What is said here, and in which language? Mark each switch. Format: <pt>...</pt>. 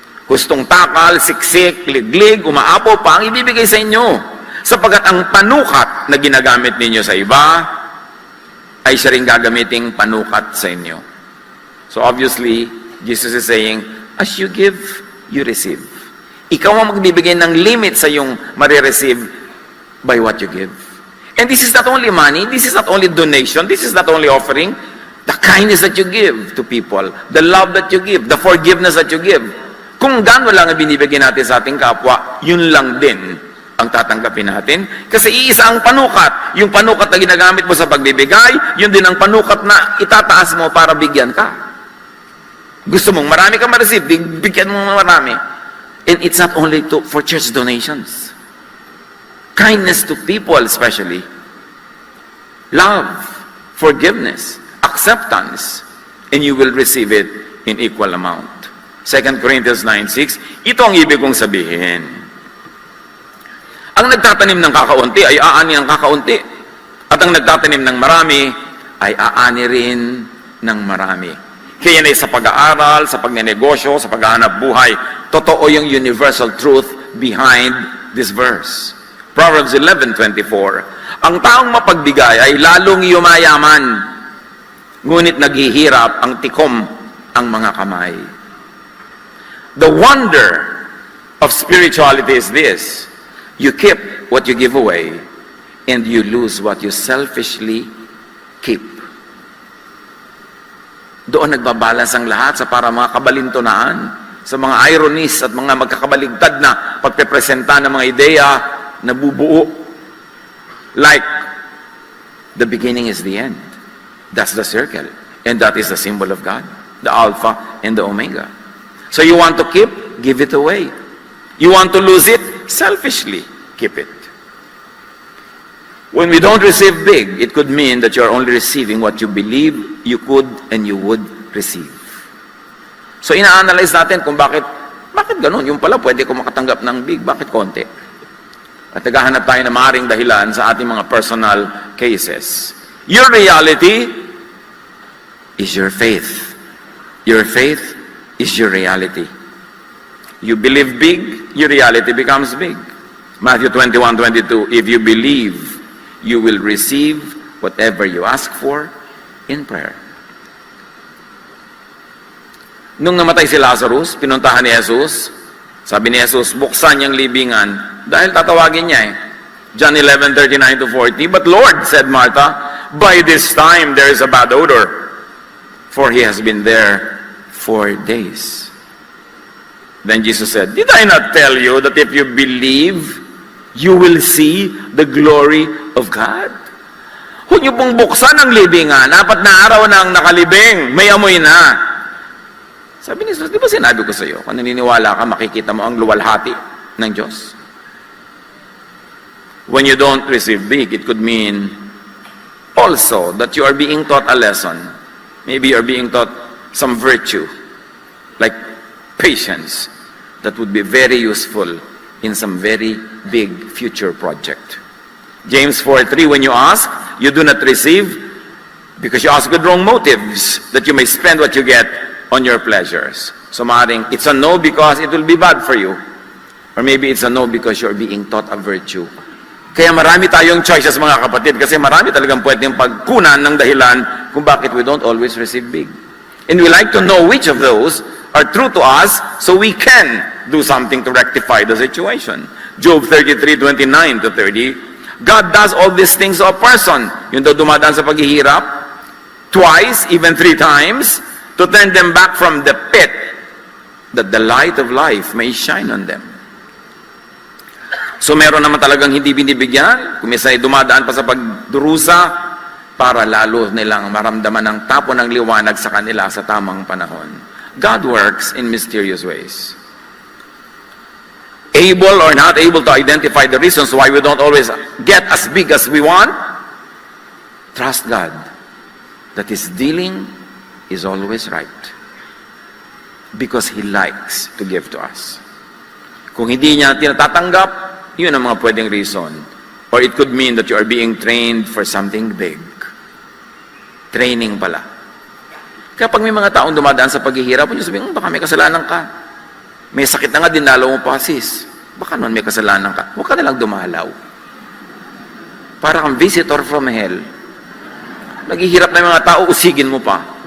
<tl>Hustong takal, siksik, liglig, umaapo pa ang ibibigay sa inyo. Sapagkat ang panukat na ginagamit ninyo sa iba, ay siya rin gagamiting panukat sa inyo.</tl> <en>So obviously, Jesus is saying, as you give, you receive.</en> <tl>Ikaw ang magbibigay ng limit sa iyong marireceive</tl> <en>by what you give. And this is not only money, this is not only donation, this is not only offering, the kindness that you give to people, the love that you give, the forgiveness that you give.</en> <tl>Kung gaano lang ang binibigyan natin sa ating kapwa, yun lang din ang tatanggapin natin. Kasi iisa ang panukat. Yung panukat na ginagamit mo sa pagbibigay, yun din ang panukat na itataas mo para bigyan ka. Gusto mong marami kang ma-receive, bigyan mo marami.</tl> <en>And it's not only for church donations. Kindness to people especially. Love, forgiveness, acceptance, and you will receive it in equal amount.</en> <tl>2 Corinthians 9:6, ito ang ibig kong sabihin. Ang nagtatanim ng kakaunti ay aani ng kakaunti. At ang nagtatanim ng marami ay aani rin ng marami. Kaya na sa pag-aaral, sa pagnenegosyo, sa paghahanap buhay, totoo yung</tl> <en>universal truth behind this verse.</en> <tl>Proverbs 11:24, ang taong mapagbigay ay lalong yumayaman, ngunit naghihirap ang tikom ang mga kamay.</tl> <en>The wonder of spirituality is this: you keep what you give away, and you lose what you selfishly keep.</en> <tl>Doon nagbabalance ang lahat sa para mga kabalintunaan, sa mga ironies at mga magkakabaligtad na pagpepresenta ng mga ideya na bubuo.</tl> <en>Like, the beginning is the end. That's the circle. And that is the symbol of God, the Alpha and the Omega. So you want to keep, give it away. You want to lose it, selfishly keep it. When we don't receive big, it could mean that you're only receiving what you believe you could and you would receive.</en> <tl>So ina-analyze natin kung bakit ganun? Yung pala pwede ko makatanggap ng big, bakit konti? At naghahanap tayo ng maaaring dahilan sa ating mga</tl> <en>personal cases. Your reality is your faith. Your faith is your reality. You believe big, your reality becomes big. Matthew 21:22, if you believe, you will receive whatever you ask for in prayer.</en> <tl>Nung namatay si Lazarus, pinuntahan ni Jesus, sabi ni Jesus, buksan niyang libingan, dahil tatawagin niya</tl> <en>John 11:39-40, but Lord, said Martha, by this time there is a bad odor, for he has been there 4 days. Then Jesus said, did I not tell you that if you believe, you will see the glory of God?</en> <tl>Huwag niyo pong buksan ang libingan, 4 na araw nang nakalibing, may amoy na. Sabi ni Jesus, di ba sinabi ko sa iyo, kung naniniwala ka, makikita mo ang luwalhati ng Diyos.</tl> <en>When you don't receive big, it could mean also that you are being taught a lesson. Maybe you're being taught some virtue, like patience, that would be very useful in some very big future project. James 4:3, when you ask, you do not receive because you ask with wrong motives, that you may spend what you get on your pleasures. So</en> <tl>maaaring,</tl> <en>it's a no because it will be bad for you. Or maybe it's a no because you're being taught a virtue.</en> <tl>Kaya marami tayong choices, mga kapatid, kasi marami talagang pwedeng pagkunan ng dahilan kung bakit</tl> <en>we don't always receive big. And we like to know which of those are true to us so we can do something to rectify the situation. Job 33:29-30, God does all these things to a person.</en> <tl>Yung daw dumadaan sa paghihirap,</tl> <en>twice, even 3 times, to turn them back from the pit, that the light of life may shine on them.</en> <tl>So meron naman talagang hindi binibigyan, kung minsan dumadaan pa sa pagdurusa, para lalo nilang maramdaman ang tapo ng liwanag sa kanila sa tamang panahon.</tl> <en>God works in mysterious ways. Able or not able to identify the reasons why we don't always get as big as we want, trust God that His dealing is always right. Because He likes to give to us.</en> <tl>Kung hindi niya tinatatanggap, yun ang mga pwedeng reason.</tl> <en>Or it could mean that you are being trained for something big.</en> <tl>Training pala. Kapag may mga taong dumadaan sa paghihirap, yung sabihin, baka may kasalanan ka. May sakit na nga, dinalaw mo pa, sis. Baka naman may kasalanan ka. Huwag ka nalang dumalaw. Para kang</tl> <en>visitor from hell.</en> <tl>Naghihirap na yung mga tao, usigin mo pa.</tl>